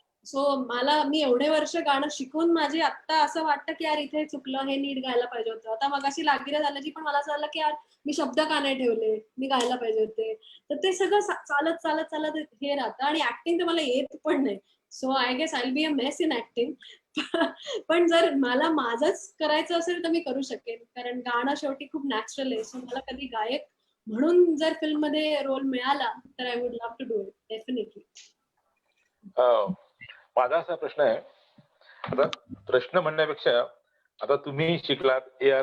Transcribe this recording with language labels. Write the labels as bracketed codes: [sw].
[mr] So मी एवढे वर्ष गाणं शिकून माझे आता असं वाटतं की यार इथे चुकलं, हे नीट गायला पाहिजे होतं. आता मगाशी लागिरा झाल्याची पण मला असं झालं की यार मी शब्द का नाही ठेवले, मी गायला पाहिजे होते. तर ते सगळं चालत चालत चालत हे राहतं. आणि ऍक्टिंग तर मला येत पण नाही. [en] So I guess I will be a mess in acting. [mr] पण जर मला माझंच करायचं असेल तर मी करू शकेन, कारण गाणं शेवटी खूप नॅचरल आहे. सो मला कधी गायक म्हणून जर फिल्म मध्ये रोल मिळाला तर [en] I would love to do it definitely. [mr] माझा असा प्रश्न आहे, आता प्रश्न म्हणण्यापेक्षा, आता तुम्ही शिकलात A.R.